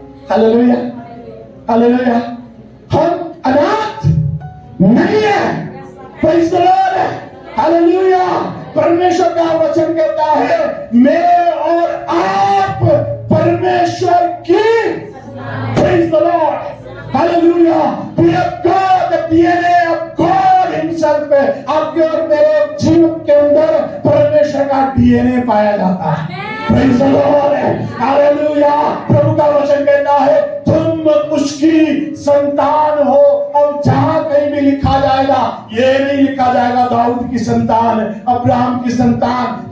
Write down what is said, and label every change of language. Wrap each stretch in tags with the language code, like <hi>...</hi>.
<hi>Hallelujah, hallelujah. हम अनाथ नहीं है।</hi> <en>praise the Lord,</en> <hi>hallelujah. परमेश्वर का वचन कहता है मैं और आप परमेश्वर की praise the Lord, hallelujah.</hi> <en>We have got the DNA of God himself।</en> <hi>आपके और मेरे जीवन के अंदर परमेश्वर का डीएनए पाया जाता है।</hi> <en>praise the Lord,</en> <hi>hallelujah. प्रभु का वचन कहता है तुम उसकी संतान हो। अब जहां कहीं भी लिखा जाएगा ये नहीं लिखा जाएगा दाऊद की संतान, अब्राहम की संतान।</hi>